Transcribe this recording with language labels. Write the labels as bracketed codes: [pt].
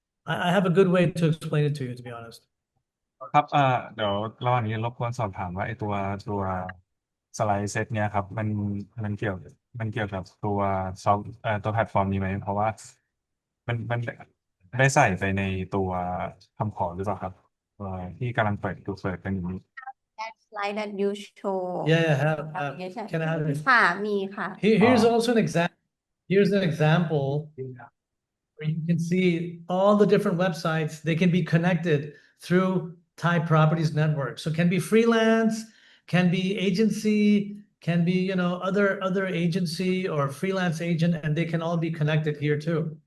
[en] I have a good way to explain it to you, to be honest. [th] ครับเดี๋ยวระหว่างนี้รบกวนสอบถามว่าไอ้ตัวสไลด์เซตเนี้ยครับมันเกี่ยวกับตัวซอฟตัวแพลตฟอร์มนี้ไหมเพราะว่ามันได้ใส่ไปในตัวคำขอหรือเปล่าครับที่กำลังเปิดกันอยู่นี้ [en] That slide that you show. Yeah, have application. can I have it? [th] ค่ะมีค่ะ [en] Here's also an example. Here's an example where you can see all the different websites. They can be connected through Thai Properties Network. So can be freelance, can be agency, can be, other agency or freelance agent, and they can all be connected here too.